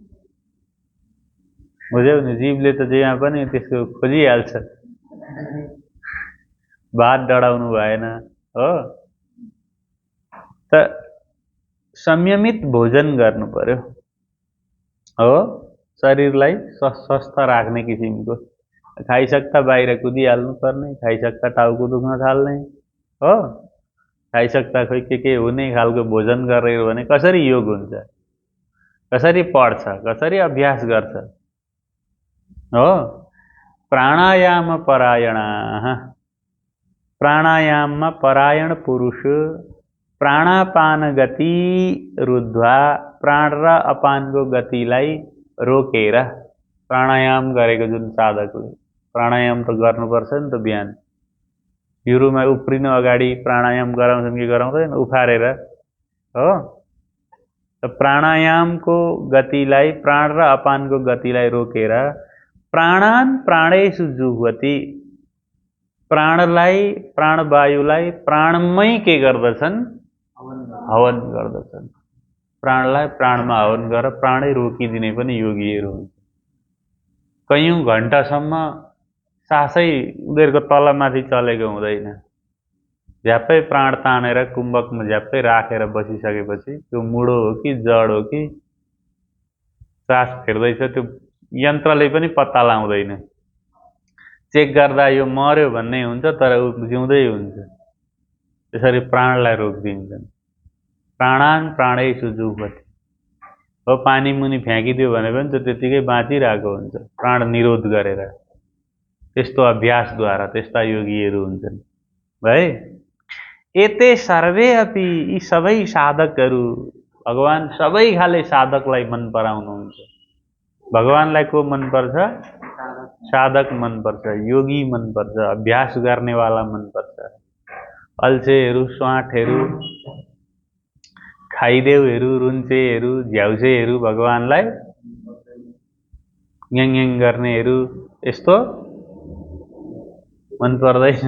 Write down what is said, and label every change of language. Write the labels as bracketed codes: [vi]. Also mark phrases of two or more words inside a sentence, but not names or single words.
[ne] बुझ्यौ नि जीवले त जेमा पनि त्यसको खोजिहाल्छ भात डढाउनु भएन हो त संयमित भोजन गर्नु पर्यो हो शरीरलाई स्वस्थ राख्ने किसिमको खाइसक्दा बाहिर कुदिहाल्नु पर्ने खाइसक्दा टाउको दुख्न थाल्ने हो खाइसक्दा खोइ के हुने खालको भोजन गरेर भने कसरी योग हुन्छ कसरी पढ्छ कसरी अभ्यास गर्छ हो [sa] प्राणायाम परायणाः [ne] प्राणायाममा परायण पुरुष [sa] प्राणापान गति रुद्ध्वा [ne] प्राण र अपानको गतिलाई रोकेर प्राणायाम गरेको जुन साधकले प्राणायाम त गर्नुपर्छ नि त बिहान युरुमा उफ्रिनु अगाडि प्राणायाम गराउँछन् कि गराउँदैन उफारेर हो त प्राणायामको गतिलाई प्राण र अपानको गतिलाई रोकेर [sa] प्राणान प्राणेषु जुह्वति [ne] प्राणलाई प्राणवायुलाई प्राणमै के गर्दछन् हवन गर्दछन् प्राणलाई प्राणमा हवन गरेर प्राणै रोकिदिने पनि योगीहरू हुन् कयौं घण्टासम्म सासै उनीहरूको तलमाथि चलेको हुँदैन झ्याप्पै प्राण तानेर कुम्भकमा झ्याप्पै राखेर बसिसकेपछि त्यो मुडो हो कि जड हो कि सास फेर्दैछ त्यो यन्त्रले पनि पत्ता लाउँदैन चेक गर्दा यो मर्यो भन्ने हुन्छ तर ऊ जिउँदै हुन्छ त्यसरी प्राणलाई रोकिदिन्छन् [sa] प्राणान प्राणेषु जुह्वति [ne] हो पानी मुनि फ्याँकिदियो भने पनि त्यो त्यतिकै बाँचिरहेको हुन्छ प्राण निरोध गरेर त्यस्तो अभ्यासद्वारा त्यस्ता योगीहरू हुन्छन् है [sa] एते सर्वे अपि [ne] यी सबै साधकहरू भगवान सबै खाले साधकलाई मन पराउनुहुन्छ। भगवानलाई को मन पर्छ? साधक मन पर्छ, योगी मन पर्छ, अभ्यास गर्नेवाला मन पर्छ। अल्छेहरू, स्वाठहरू, खाइदेउहरू, रुन्चेहरू, झ्याउसेहरू भगवानलाई ङ्याङ गर्नेहरू यस्तो मन पर्दैन।